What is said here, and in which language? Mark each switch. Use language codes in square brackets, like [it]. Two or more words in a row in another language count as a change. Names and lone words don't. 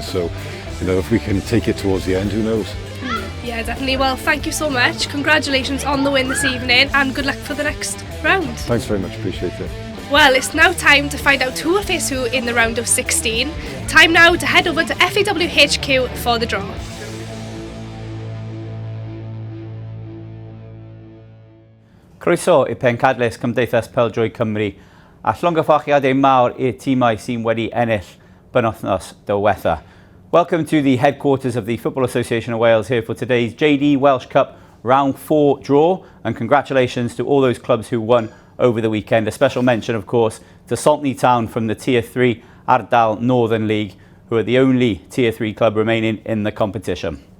[en] So, you know, if we can take it towards the end, who knows? Yeah, definitely. Well, thank you so much. Congratulations on the win this evening, and good luck for the next round. Thanks very much, appreciate it. Well, it's now time to find out who will face who in the round of 16. Time now to head over to FAWHQ for the draw. [cy] Croeso I pencadlys Cymdeithas Pêl-droed Cymru a llongyfarchiadau mawr i'r tîmau sy'n wedi ennill penwythnos diwetha. [en] Welcome to the headquarters of the Football Association of Wales here for today's JD Welsh Cup Round 4 draw, and congratulations to all those clubs who won over the weekend. A special mention, of course, to Saltney Town from the Tier 3 Ardal Northern League, who are the only Tier 3 club remaining in the competition.